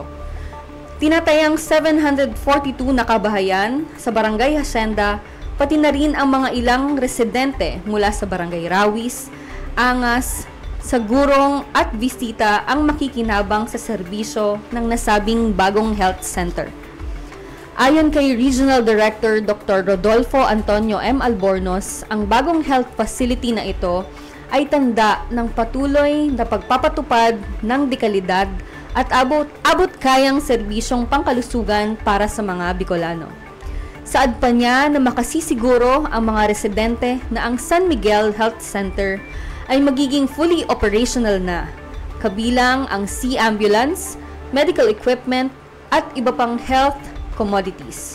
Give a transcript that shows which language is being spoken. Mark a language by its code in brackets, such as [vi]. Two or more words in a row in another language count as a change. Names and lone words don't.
[tl] Tinatayang 742 na kabahayan sa Barangay Hacienda, pati na rin ang mga ilang residente mula sa Barangay Rawis, Angas, Sagurong at Visita ang makikinabang sa serbisyo ng nasabing bagong [en] health center. [tl] Ayon kay [en] Regional Director [tl] Dr. Rodolfo Antonio M. Albornoz, ang bagong [en] health facility [tl] na ito ay tanda ng patuloy na pagpapatupad ng dekalidad at abot kayang serbisyong pangkalusugan para sa mga Bicolano. Saad pa niya na makasisiguro ang mga residente na ang San Miguel Health Center ay magiging [en] fully operational [tl] na, kabilang ang [en] sea ambulance, medical equipment [tl] at iba pang [en] health commodities.